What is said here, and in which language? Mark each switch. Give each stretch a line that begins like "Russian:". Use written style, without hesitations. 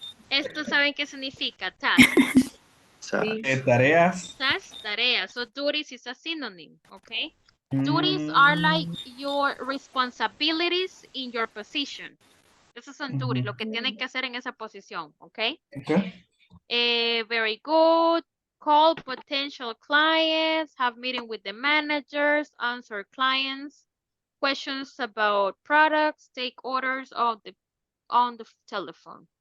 Spanish: Esto saben qué significa tasks. Tareas. Tasks, tareas.
English: So duties is a synonym, okay? Duties are like your responsibilities in your position.
Spanish: Esos son duties, lo que tienen que hacer en esa posición, okay?
English: Very good. Call potential clients, have meeting with the managers, answer clients, questions about products, take orders on the telephone.